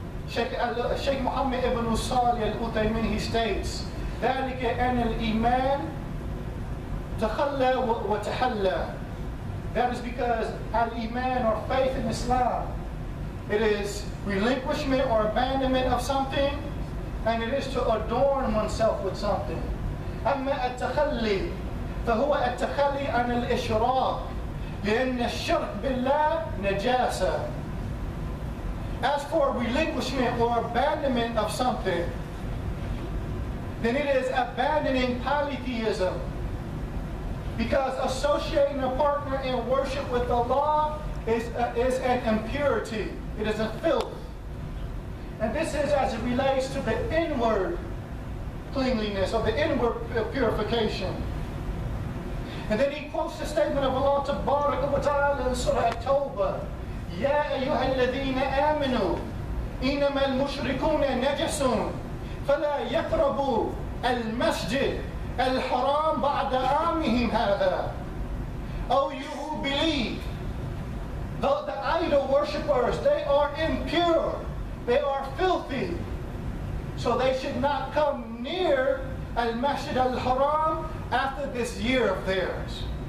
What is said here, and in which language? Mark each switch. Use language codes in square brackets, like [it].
[en] Sheikh Muhammad ibn Salih al-Utaymin, he states, [ar] ذلك أن الإيمان تخلى وتحلى. [en] That is because al-iman, or faith in Islam, it is relinquishment or abandonment of something, and it is to adorn oneself with something. [ar] أما التخلي فهو التخلي عن الإشراك لأن الشرك بالله نجاسة. [en] As for relinquishment or abandonment of something, then it is abandoning polytheism. Because associating a partner in worship with Allah is an impurity. It is a filth. And this is as it relates to the inward cleanliness or the inward purification. And then he quotes the statement of Allah Tabaraka wa Ta'ala in Surah At-Tawbah. [ar] يا أيها الذين آمنوا إنما المشركون نجس فلا يقربوا المسجد الحرام بعد عامهم هذا. [en] Oh, you who believe, the idol worshippers, they are impure, they are filthy, so they should not come near al-Masjid al-Haram after this year of theirs.